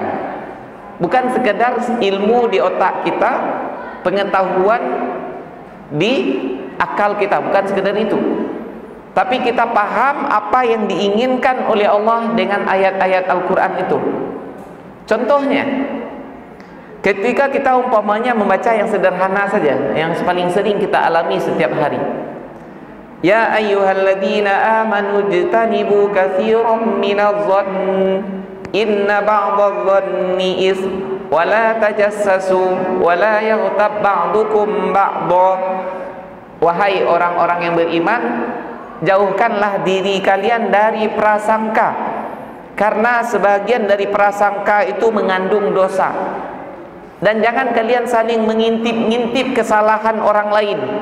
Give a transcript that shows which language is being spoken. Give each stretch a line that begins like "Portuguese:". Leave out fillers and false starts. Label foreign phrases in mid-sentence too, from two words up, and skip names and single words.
Indonesian: Bukan sekedar ilmu di otak kita, pengetahuan di akal kita, bukan sekedar itu, tapi kita paham apa yang diinginkan oleh Allah dengan ayat-ayat Al-Quran itu. Contohnya, ketika kita umpamanya membaca yang sederhana saja, yang paling sering kita alami setiap hari.
Arabic: يا أيها الذين آمنوا اجتنبوا كثيرا من الظن إن بعض الظن إثم ولا تجسسوا ولا يغتب بعضكم بعضا.
Indonesian: Wahai orang-orang yang beriman, jauhkanlah diri kalian dari prasangka, karena sebagian dari prasangka itu mengandung dosa. Dan jangan kalian saling mengintip-ngintip kesalahan orang lain.